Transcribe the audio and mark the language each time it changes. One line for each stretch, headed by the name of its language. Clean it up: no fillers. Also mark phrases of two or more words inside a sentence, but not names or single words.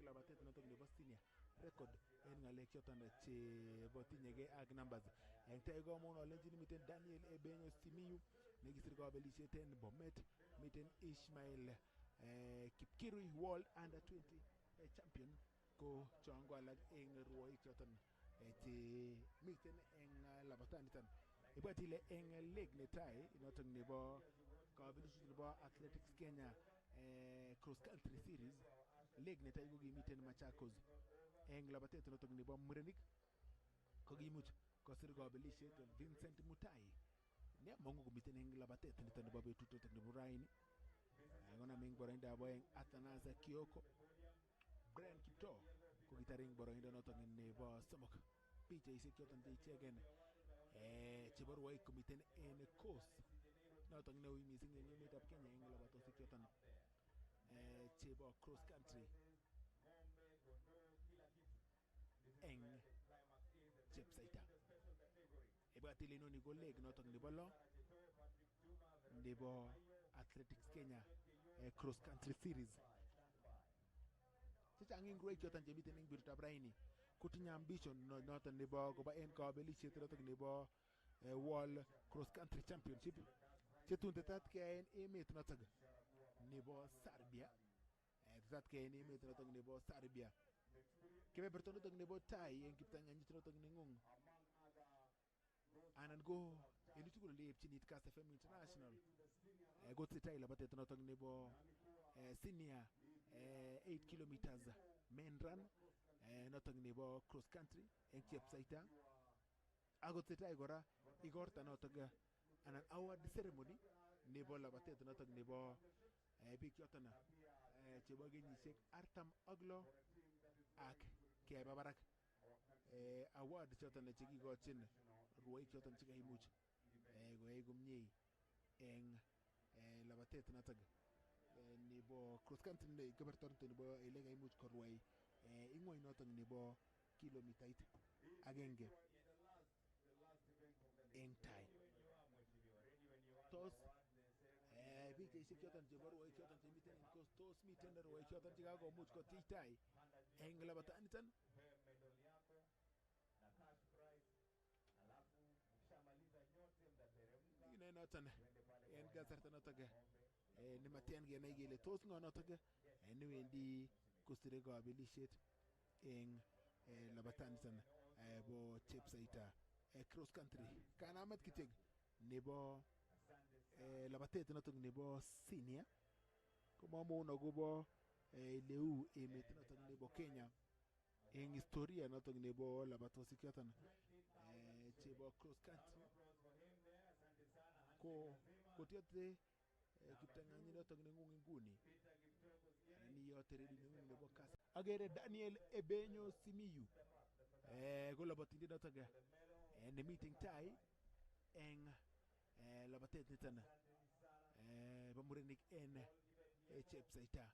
Kalenjin: labatet notok nebo
English: senior record
Kalenjin: en ngalek choton chebo tinyegei ak numbers eng tai komong alenjin miten Daniel Ebenyo Simiyu nekisir kabelisiet en Bomet, miten Ishmael Kipkirui
English: World Under 20
Kalenjin: champion ko chongo alak eng ruoik choton che miten eng labatanitan ibwatile eng leg netai notok nebo kabelishet nebo Athletics Kenya cross
English: country series
Kalenjin: leg netai ko kimiten Machakos eng labatet notok nebo murenik ko kimuch kosir kabelishet Vincent Mutai ne mongo komiten eng labatet niton nebo betut notok nebo raini konam eng boroindo abo eng Athanasa Kioko Brian Kipto ko kitar eng boroindo notok nebo somok pichaisiek choton che ichegen chebo ruoik komiten en coast notok neui missing eng emetab Kenya eng labatosiek choton chebo
English: cross country
Kalenjin: eng Chepsaita. Ibwatile inoni ko leg notok nebo lo nebo Athletics Kenya
English: cross country series.
Kalenjin: Chechang eng ruoik choton chemiten eng betutab raini kotinye ambition noton nebo koba en kabelisiet notok nebo World Cross Country Championship chetun tetat keyae en emet notok nebo Serbia. Tetat keyae en emet notok nebo Serbia. Kebeberta notok nebo tai en kiptanganyit notok nengung anan ko en tugul leepchinit Kass FM International ko tetai labatet notok nebo
English: senior 8 kilometers men run
Kalenjin: notok nebo
English: cross country
Kalenjin: eng Chepsaita ako tetai kora igorta notok anan
English: award ceremony
Kalenjin: nebo labatet notok nebo biik choton chebo kenyisiek 46 ak keba barak award choton chekikochin ruoik choton chekaimuch koyai komie eng labatet notok nebo
English: cross country
Kalenjin: keberta nebo ele kaimuch korwai ingwony notok nebo kilomitait agenge eng tai. Tos pichaisiek choton chebo ruoik choton chemiten en coast tos miten ruoik choton chekakomuch kotich tai eng labataniton ine noton en kasarta notok nematen kenai kele tos ngo notok newendi kosire kabelisiet eng labataniton bo Chepsaita cross country. Kanamet kityok nebo labatet notok nebo senior komamwon akobo leu emet notok nebo Kenya eng historia notok nebo labatosiek choton chebo
English: cross country
Kalenjin: ko kotiote kiptanganyit notok nengung inguni niyote ready nengung nebo Kass. Agere Daniel Ebenyo Simiyu ko labatindet notok nemiten tai eng labatet niton bo murenik en Chepsaita.